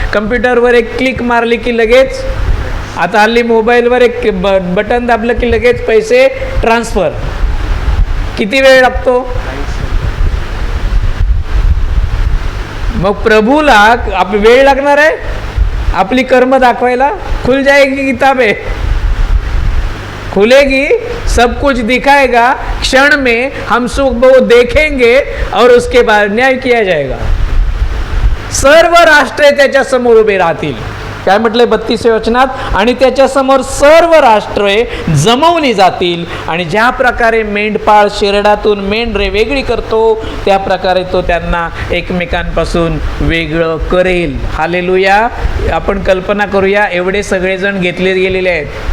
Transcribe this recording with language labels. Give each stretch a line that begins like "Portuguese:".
Marathi: कम्प्युटरवर एक क्लिक मारली की लगेच, आता हल्ली मोबाईलवर एक बटन दाबलं की लगेच पैसे ट्रान्सफर. किती वेळ लागतो? मग प्रभूला वेळ लागणार आहे आपली कर्म दाखवायला?
Hindi: खुल जाएगी किताबें, खुलेगी, सब कुछ दिखाएगा. क्षण में हम सब वो देखेंगे और उसके बाद न्याय किया जाएगा.
Marathi: सर्व राष्ट्रे त्याच्या समोर उभे राहतील. काय म्हटलंय 32व्या वचनात, आणि त्याच्यासमोर सर्व राष्ट्रे जमवली जातील, आणि ज्या प्रकारे मेंढपाळ शेरडातून मेंढरे वेगळी करतो त्या प्रकारे तो त्यांना एकमेकांपासून वेगळं करेल. हालेलुया. आपण कल्पना करूया, एवढे सगळेजण घेतले गेलेले आहेत.